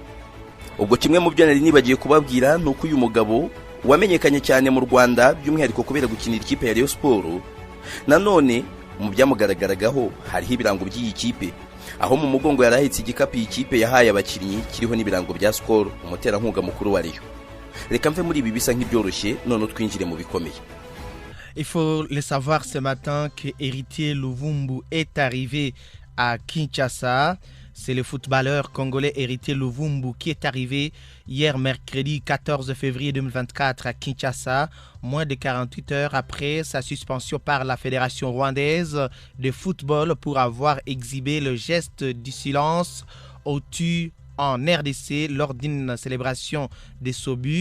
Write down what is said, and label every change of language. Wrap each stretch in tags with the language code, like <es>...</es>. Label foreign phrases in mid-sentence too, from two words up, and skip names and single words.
<rw>Ubwo kimwe mu byo nari nibagiye kubabwira nuko uyu mugabo wamenyekanye cyane mu Rwanda by'umwihariko kubera gukinira ikipe ya Rayon Sport, nanone mu byamugaragaraho hariho ibirango by'iyi kipe, aho mu mugongo yarahetse igikapu ikipe yahaye abakinnyi kiriho n'ibirango bya Skol, umuterankunga mukuru wa Rayon. Reka mve muri ibi bisa nk'ibyoroshye none twinjire mu bikomeye.</rw> <fr>Il faut le savoir ce matin que Eritier Luvumbu est arrivé à Kinshasa. C'est le footballeur congolais Eritier Luvumbu qui est arrivé hier mercredi 14 février 2024 à Kinshasa, moins de 48 heures après sa suspension par la Fédération rwandaise de football pour avoir exhibé le geste du silence au-dessus en RDC lors d'une célébration des Sobu.</fr>